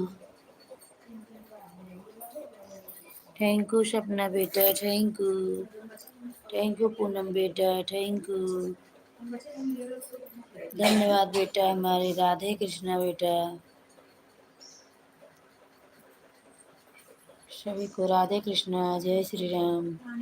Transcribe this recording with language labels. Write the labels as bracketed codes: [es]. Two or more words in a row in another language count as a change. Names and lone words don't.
[en] thank you [hi] सपना बेटा, [en] thank you, thank you Poonam beta, thank you. [hi] धन्यवाद बेटा हमारे राधे कृष्णा बेटा। सभी को राधे कृष्णा, जय श्री राम।